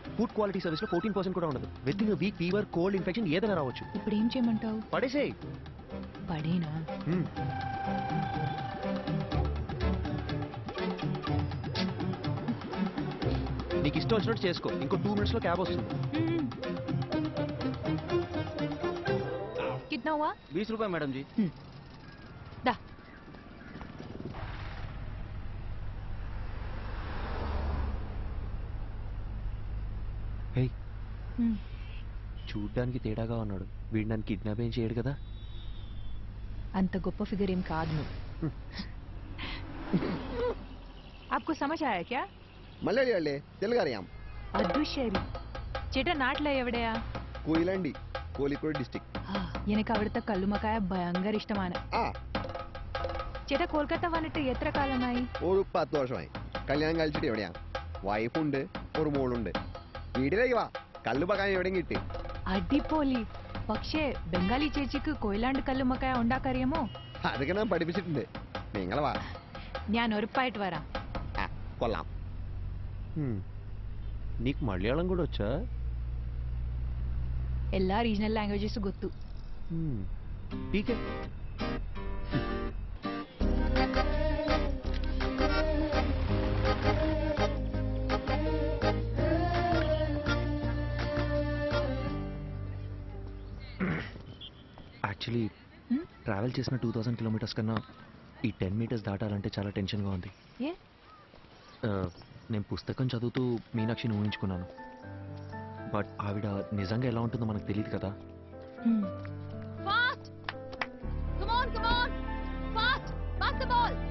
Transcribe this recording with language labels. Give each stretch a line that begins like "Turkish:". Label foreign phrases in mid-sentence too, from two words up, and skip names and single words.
English: food quality service
Telugu: లో 14% కూడా ఉండదు.
English: with in week fever, cold, infection
Telugu: ఏదైనా రావచ్చు. ఇప్పుడు ఏం చేయమంటావు? పడేసేయ్. పడేనా? నీకు ఇష్టం వచ్చినట్టు చేసుకో. ఇంకో 2 minutes లో క్యాబ్ వస్తుంది.
Hindi: कितना हुआ? 20 रुपए मैडम जी. दा.
Telugu: చూడ్డానికి తేడాగా ఉన్నాడు. వీడు నన్ను కిడ్నాప్ ఏం చేయడు కదా? అంత గొప్ప ఫిగర్ ఏం కాదు నువ్వు.
Hindi: आपको समझ आया क्या?
Malayalam: മലയാളിയല്ലേ? തെലുങ്കറിയാം. അതുശരി. ചേട്ടാ നാട്ടിലെ എവിടെയാ? കൊയിലാണ്ടി, കോഴിക്കോട് ഡിസ്ട്രിക്ട്. എനിക്ക് അവിടുത്തെ കല്ലുമക്കായ ഭയങ്കര ഇഷ്ടമാണ്. ചേട്ടാ കൊൽക്കത്ത വന്നിട്ട് എത്ര കാലമായി? ഒരു 10 വർഷമായി. കല്യാണം കഴിച്ചിട്ട് എവിടെയാ? വൈഫുണ്ട്, ഒരു മോളുണ്ട്. വീട്ടിലേക്ക് വാ, കല്ലുമക്കായ എവിടെയും കിട്ടി. അടിപൊളി. പക്ഷേ ബംഗാളി ചേച്ചിക്ക് കൊയിലാണ്ട് കല്ലുമക്കായ ഉണ്ടാക്കറിയാമോ? അതൊക്കെ ഞാൻ പഠിപ്പിച്ചിട്ടുണ്ട്. നിങ്ങൾ വാ, ഞാൻ ഉറപ്പായിട്ട് വരാം. കൊള്ളാം.
Telugu: నీకు మలయాళం కూడా వచ్చా?
English: എല്ലാ regional languages ಗೊತ್ತು.
Hindi: ठीक है.
English: actually travel
Telugu: చేసిన 2000 kilometers కన్నా ఈ 10 meters దాటాలంటే చాలా టెన్షన్గా ఉంది. నేను పుస్తకం చదువుతూ మీనాక్షిని ఊహించుకున్నాను. బట్ ఆవిడ నిజంగా ఎలా ఉంటుందో మనకు తెలియదు కదా.
English: Fast! Come on, come on! Fast! Pass the ball!